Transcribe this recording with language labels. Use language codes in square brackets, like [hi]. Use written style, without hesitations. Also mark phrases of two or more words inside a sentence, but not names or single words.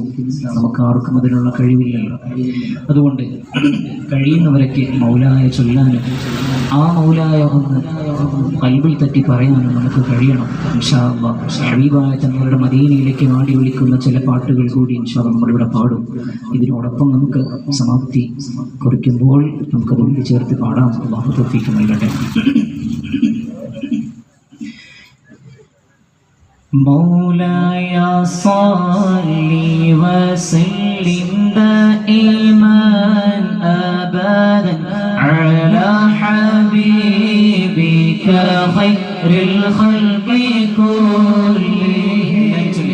[ml] നമുക്ക് ആർക്കും അതിനുള്ള കഴിവില്ലല്ലോ. അതുകൊണ്ട് കഴിയുന്നവരൊക്കെ മൗലായ ചൊല്ലാനും ആ മൗലായ ഒന്ന് ഖൽബിൽ തട്ടി പറയാനും നമുക്ക് കഴിയണം. [ar] إن شاء الله [ml] ഹബീബായ തങ്ങളുടെ മദീനയിലേക്ക് വാടി വിളിക്കുന്ന ചില പാട്ടുകൾ കൂടി [ar] إن شاء الله [ml] നമ്മളിവിടെ പാടും. ഇതിനോടൊപ്പം നമുക്ക് സമാപ്തി കുറിക്കുമ്പോൾ നമുക്കത് കൂടി ചേർത്ത് പാടാം. അല്ലാഹു തൗഫീഖ് നൽകട്ടെ. [ar] مولاي صل وسلم دائما أبدا على حبيبك خير الخلق كلهم.